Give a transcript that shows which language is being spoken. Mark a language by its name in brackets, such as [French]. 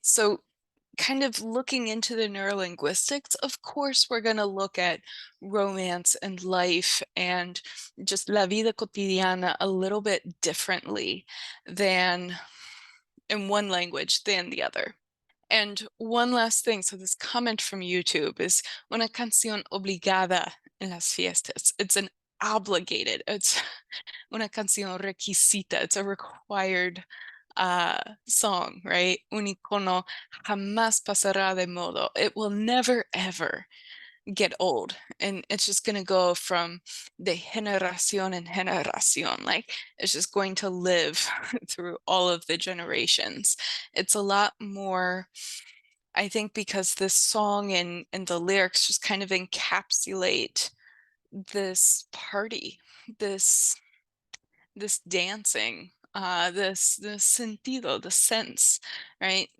[English] So, kind of looking into the neurolinguistics, of course, we're going to look at romance and life and just [Spanish] la vida cotidiana [English] a little bit differently than in one language than the other. And one last thing, so this comment from YouTube is [Spanish] una canción obligada en las fiestas. [English] It's an obligated, it's [Spanish] una canción requisita, [English] it's a required song, right? [Spanish] Un icono jamás pasará de modo. [English] It will never ever get old, and it's just going to go from [Spanish] de generación en generación, [English] like it's just going to live through all of the generations. It's a lot more, I think, because this song and the lyrics just kind of encapsulate this party, this dancing, this sentido, the sense, right?